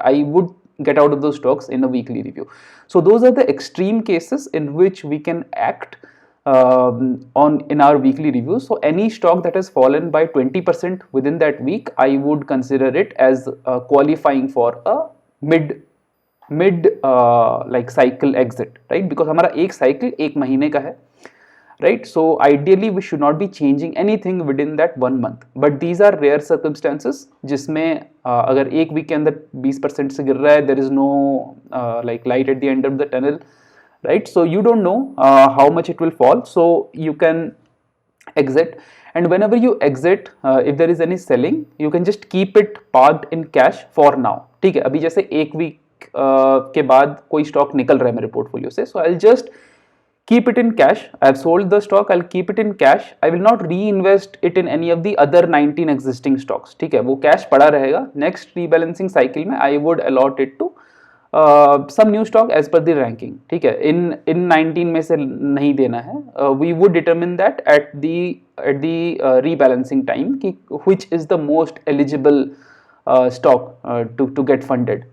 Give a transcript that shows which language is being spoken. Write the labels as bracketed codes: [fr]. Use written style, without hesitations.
[en] I would get out of those stocks in a weekly review. So those are the extreme cases in which we can act on in our weekly reviews. So any stock that has fallen by 20% within that week, I would consider it as qualifying for a mid like cycle exit, right? [hi] Because हमारा एक cycle एक महीने का है, right? [en] So ideally we should not be changing anything within that 1 month, but these are rare circumstances [hi] जिसमें अगर एक week के अंदर 20% से गिर रहा है, [en] there is no like light at the end of the tunnel, right? So you don't know how much it will fall, so you can exit. And whenever you exit, if there is any selling, you can just keep it parked in cash for now. [hi] ठीक है, अभी जैसे एक week के बाद कोई stock निकल रहा है मेरे पोर्टफोलियो से, [en] so I'll just keep it in cash. I've sold the stock, I'll keep it in cash. I will not reinvest it in any of the other 19 existing stocks. [hi] ठीक है, वो कैश पड़ा रहेगा. [en] Next rebalancing cycle में I would allot it to some new stock as per the ranking. [hi] ठीक है, in 19 में से नहीं देना है. [en] We would determine that at the rebalancing time कि which is the most eligible stock to get funded.